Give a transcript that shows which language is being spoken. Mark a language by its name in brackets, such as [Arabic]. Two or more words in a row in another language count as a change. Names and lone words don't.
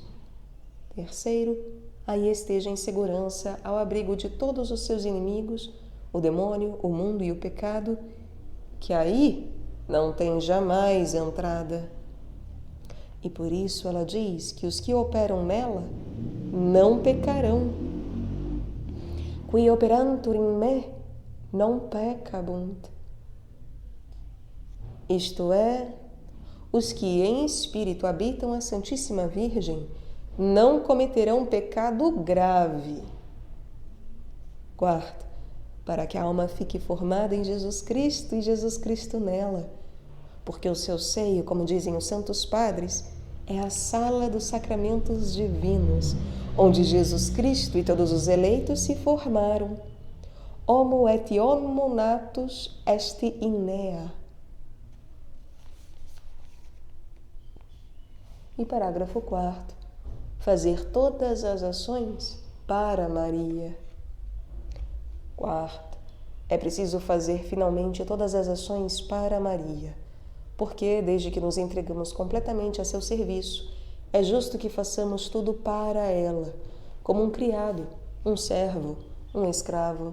[Portuguese] Terceiro, aí esteja em segurança ao abrigo de todos os seus inimigos, o demônio, o mundo e o pecado, que aí não tem jamais entrada. E por isso ela diz que os que operam nela não pecarão. [Latin] Qui operantur in me non peccabunt. [Portuguese] Isto é, os que em espírito habitam a Santíssima Virgem não cometerão pecado grave. Quarto, para que a alma fique formada em Jesus Cristo e Jesus Cristo nela, porque o seu seio, como dizem os Santos Padres, é a sala dos sacramentos divinos, onde Jesus Cristo e todos os eleitos se formaram. [Latin] Homo et homo natus est in nea. [Portuguese] E parágrafo 4º. Fazer todas as ações para Maria. 4º. É preciso fazer finalmente todas as ações para Maria, porque, desde que nos entregamos completamente a seu serviço, é justo que façamos tudo para ela, como um criado, um servo, um escravo.